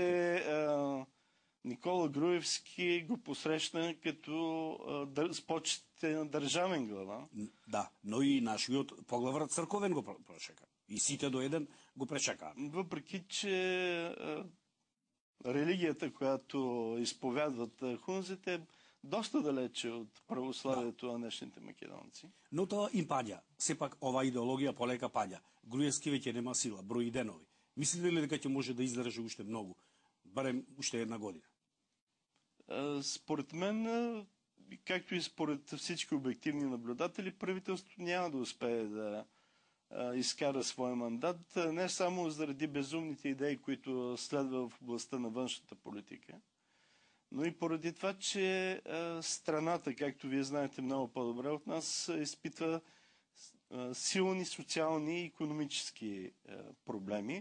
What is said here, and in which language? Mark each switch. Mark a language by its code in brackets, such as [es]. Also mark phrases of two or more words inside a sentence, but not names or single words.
[bg] Така че Никола Груевски го посрещна като с почетите на държавен глава. [mk] Да, но и нашиот поглавар църковен го прошека. И сите до еден го пречека. [bg] Въпреки, че религията, която изповядват хунзите, е доста далече от православието на днешните македонци. [mk] Но тоа им паѓа. Сепак ова идеологија полека паѓа. Груевски веќе нема сила, брои денови. Мислите ли дека ќе може да издржи уште многу? Барем уште една година? [bg] Според мен, както и според всички обективни наблюдатели, правителството няма да успее да изкара своя мандат, не само заради безумните идеи, които следва в областта на външната политика, но и поради това, че страната, както вие знаете много по-добре от нас, изпитва силни социални и икономически проблеми.